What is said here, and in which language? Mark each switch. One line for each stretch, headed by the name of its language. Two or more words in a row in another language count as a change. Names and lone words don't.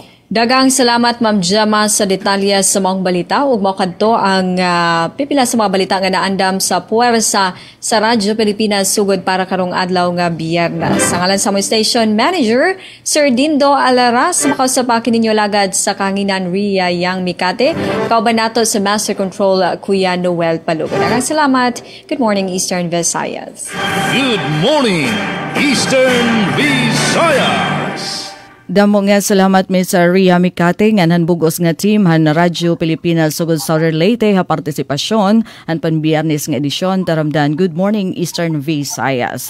Cebuano: Dagang salamat Ma'am Gemma sa detalye sa mga balita ug mao kadto ang pipila sa mga balita nga naandam sa puwersa sa Radyo Pilipinas sugod para karong adlaw nga Biyernes. Sa ngalan sa mga station manager Sir Dindo Alaras, makausap ninyo lagad sa kanginan Ria Yang Mikate, kauban nato sa Master Control Kuya Noel Palugo. Dagang salamat.
English: Good morning Eastern Visayas. Good morning Eastern Visayas.
Waray: Damo nga salamat Mr. Ria Mikate nga nanbugos nga team han Radyo Pilipinas sugod Southern Leyte ha partisipasyon han panbiyernes nga edisyon taramdan Good Morning Eastern Visayas.